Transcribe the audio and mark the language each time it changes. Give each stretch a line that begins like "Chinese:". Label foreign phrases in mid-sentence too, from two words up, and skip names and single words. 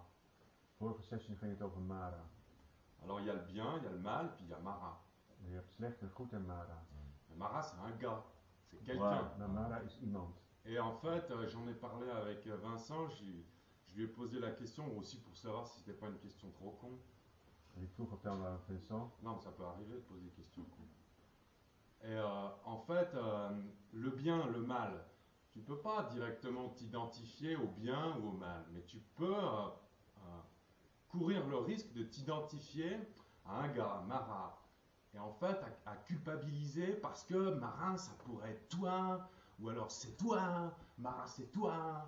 Dutch: Vorige sessie ging het over Mara.
French: Alors il y a le bien, il y a le mal, puis il y a Mara.
Dutch: Je hebt slecht en goed en Mara.
French: Mais Mara, c'est un gars, c'est quelqu'un. Ouais.
Dutch: Maar Mara is iemand.
French: Et en fait, j'en ai parlé avec Vincent, je lui ai posé la question aussi pour savoir si c'était pas une question trop con.
Dutch: En ik vroeg op dan aan Vincent.
French: Non, mais ça peut arriver de poser des questions cons. Et en fait, le bien, le mal, tu peux pas directement t'identifier au bien ou au mal, mais tu peux courir le risque de t'identifier à un gars, Mara, et en fait à culpabiliser parce que Mara, ça pourrait être toi, ou alors c'est toi, Mara, c'est toi.